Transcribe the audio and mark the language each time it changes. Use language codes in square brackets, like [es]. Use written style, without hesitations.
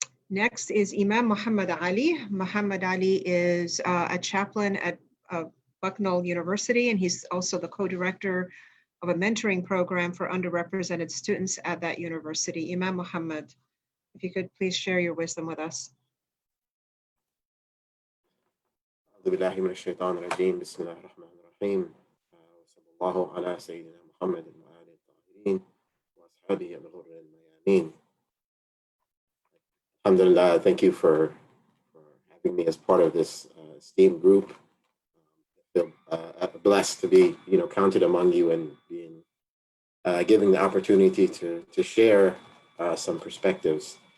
[en] Next is Imam Muhammad Ali. Muhammad Ali is a chaplain at Bucknell University, and he's also the co-director of a mentoring program for underrepresented students at that university. Imam Muhammad, if you could please share your wisdom with us. [ar] أعوذ بالله من الشيطان الرجيم بسم الله الرحمن الرحيم وصلى الله على سيدنا محمد وآله الطاهرين وأصحابه الغر الميامين. [en] Alhamdulillah, thank you for having me as part of this esteemed group. I feel blessed to be, counted among you and being given the opportunity to share some perspectives.